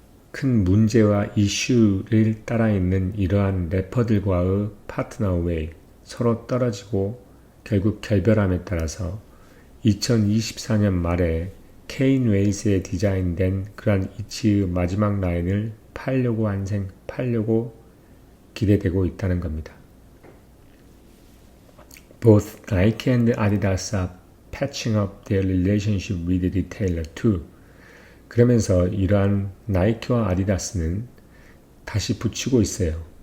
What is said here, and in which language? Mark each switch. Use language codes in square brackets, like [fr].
[ko] 큰 문제와 이슈를 따라 있는 이러한 래퍼들과의 파트너 웨이, 서로 떨어지고 결국 결별함에 따라서 2024년 말에 케인 웨이스에 디자인된 그러한 이치의 마지막 라인을 팔려고 기대되고 있다는 겁니다. [en] Both Nike and Adidas are patching up their relationship with the retailer too. [ko] 그러면서 이러한 나이키와 아디다스는 다시 붙이고 있어요.